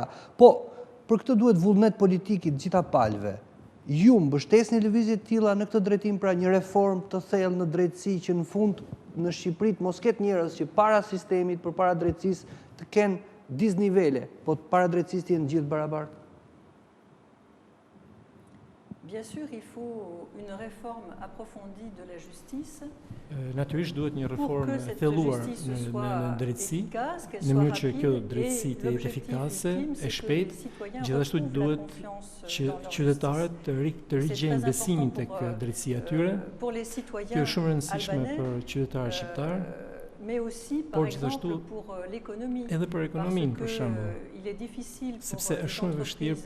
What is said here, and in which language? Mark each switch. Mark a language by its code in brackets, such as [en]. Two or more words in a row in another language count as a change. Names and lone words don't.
[sq] Po, për këtë duhet vullnet politik i të gjitha palëve. Ju mbështesni lëvizje të tilla në këtë drejtim, pra një reformë të thellë në drejtësi që në fund në Shqipëri mos ketë njerëz që para sistemit, përpara drejtësisë të kenë disnivele, po para drejtësisë të jenë gjithë barabartë. [fr] Bien sûr, il faut une réforme approfondie de la justice. [sq] Natyrisht duhet një reformë thelluar në drejtësi, në mënyrë që kjo drejtësi të jetë efikase, e shpejtë, gjithashtu duhet që qytetarët të rigjejnë besimin tek drejtësia e tyre. Kjo është shumë e rëndësishme për qytetarët shqiptar, por gjithashtu edhe për ekonominë, për shembull, sepse është shumë e vështirë